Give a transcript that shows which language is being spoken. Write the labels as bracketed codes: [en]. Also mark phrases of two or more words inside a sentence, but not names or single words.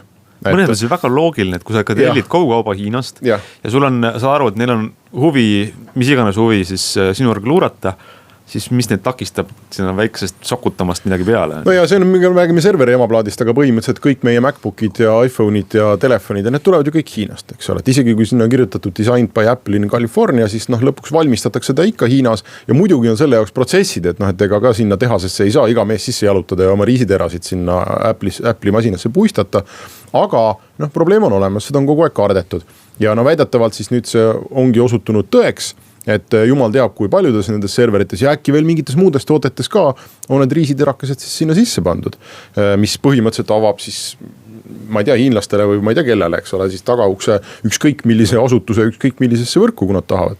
[et] Mõned on see väga loogiline, et kui sa tellid kogu kauba Hiinast ja sul on, sa aru, et neil on huvi, mis iganes huvi siis sinu juurde luurata, siis mis need takistab sinna väiksest sokutamast midagi peale? No ja see on, me räägime serveri emaplaadist, aga põhimõtteliselt kõik meie MacBookid ja iPhone'id ja telefonid ja need tulevad ju kõik Hiinast, eks ole. Et isegi kui sinna on kirjutatud [en] designed by Apple in California, [et] siis lõpuks valmistatakse ta ikka Hiinas ja muidugi on selle jaoks protsessid, et ega ka sinna tehasesse ei saa iga mees sisse jalutada ja oma riisiterasid sinna Apple'i masinasse puistata. Aga probleem on olemas, seda on kogu aeg kardetud ja väidetavalt siis nüüd see ongi osutunud tõeks, et jumal teab, kui paljudes nendes serverites ja äkki veel mingites muudes tootetes ka on need riisiterakesed siis sinna sisse pandud, mis põhimõtteliselt avab siis, ma ei tea, hiinlastele või ma ei tea kellele, eks ole, siis tagaukse ükskõik millise asutuse, ükskõik millisesse võrku, kui nad tahavad.